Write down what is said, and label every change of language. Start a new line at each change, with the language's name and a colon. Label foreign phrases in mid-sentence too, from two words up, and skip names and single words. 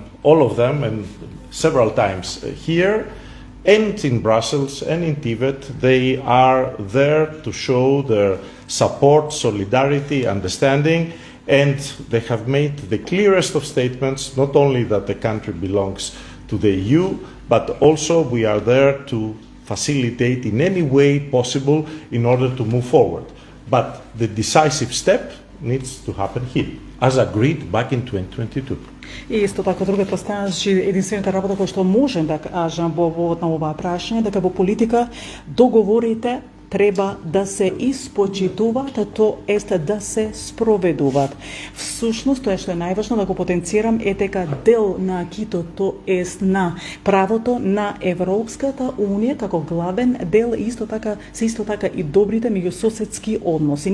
English: all of them and several times here, and in Brussels and in Tibet, they are there to show their support, solidarity, understanding, and they have made the clearest of statements, not only that the country belongs to the EU, but also we are there to facilitate in any way possible in order to move forward. But the decisive step needs to happen here, as agreed back in 2022.
Macedonian: И исто така друга поставя, единствената работа која што можем да кажам во повод на оваа прашање, дека во политика договорите треба да се испочитуваат, то есте да се спроведуваат. Всушност, тоа што е најважно да го потенцирам е дека дел на акито, то е на правото на Европската унија како главен дел исто така и добрите меѓусоседски односи.